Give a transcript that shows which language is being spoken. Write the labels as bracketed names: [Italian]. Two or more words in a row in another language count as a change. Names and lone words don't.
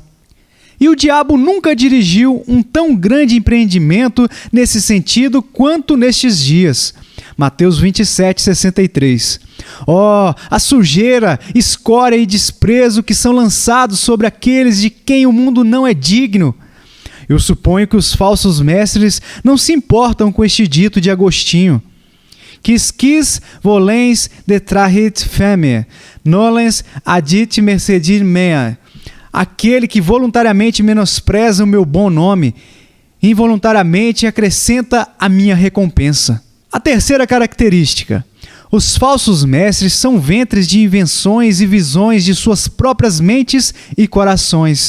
[Portuguese] E o diabo nunca dirigiu um tão grande empreendimento nesse sentido quanto nestes dias. Mateus 27:63. Oh, a sujeira, escória e desprezo que são lançados sobre aqueles de quem o mundo não é digno. Eu suponho que os falsos mestres não se importam com este dito de Agostinho. [Latin] Quis volens detrahit feme, nolens adit mercedir mea. [Portuguese] Aquele que voluntariamente menospreza o meu bom nome, involuntariamente acrescenta a minha recompensa. A terceira característica: os falsos mestres são ventres de invenções e visões de suas próprias mentes e corações.